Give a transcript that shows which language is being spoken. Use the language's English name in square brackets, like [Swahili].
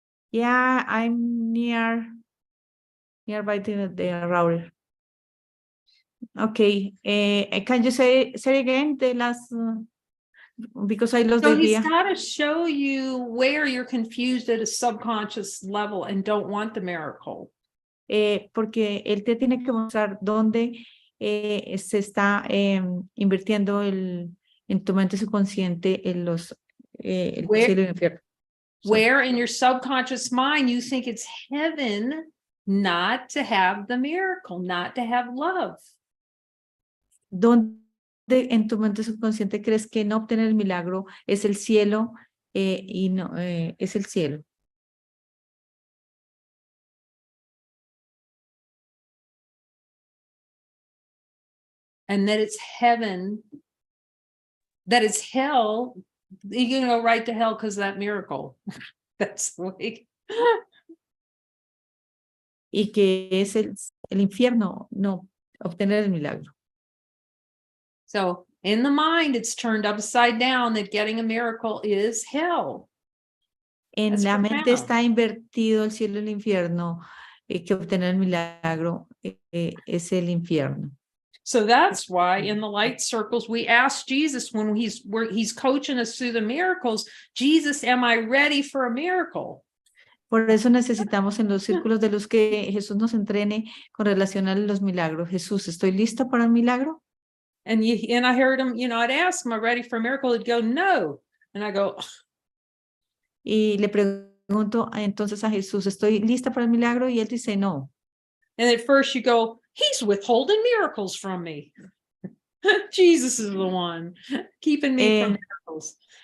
[English] Yeah, I'm nearby the router. Okay, can you say again the last, because I lost the idea. So he's got to show you where you're confused at a subconscious level and don't want the miracle. [Spanish] Porque él te tiene que mostrar dónde se está invirtiendo en tu mente subconsciente en los el cielo y el infierno. [English] Where in your subconscious mind you think it's heaven not to have the miracle, not to have love. [Spanish] Donde en tu mente subconsciente crees que no obtener el milagro es el cielo y no es el cielo. [English] And that it's heaven, that it's hell, you're going to go right to hell because of that miracle. That's like. [Spanish] Y que es el infierno, no, obtener el milagro. [English] So in the mind, it's turned upside down that getting a miracle is hell. [Spanish] En [English] That's [Spanish] la [English] profound. [Spanish] mente está invertido el cielo y el infierno, que obtener el milagro es el infierno. [English] So that's why in the light circles, we ask Jesus when he's coaching us through the miracles, Jesus, am I ready for a miracle? [Spanish] Por eso necesitamos en los círculos de luz que Jesús nos entrene con relación a los milagros. Jesús, ¿estoy listo para el milagro? [English] And I heard him, I'd ask him, am I ready for a miracle? He'd go, no. And I go. [Spanish] Y le pregunto entonces a Jesús, ¿estoy lista para el milagro? Y él dice, no. [English] And at first you go, he's withholding miracles from me. Jesus is the one keeping me from miracles.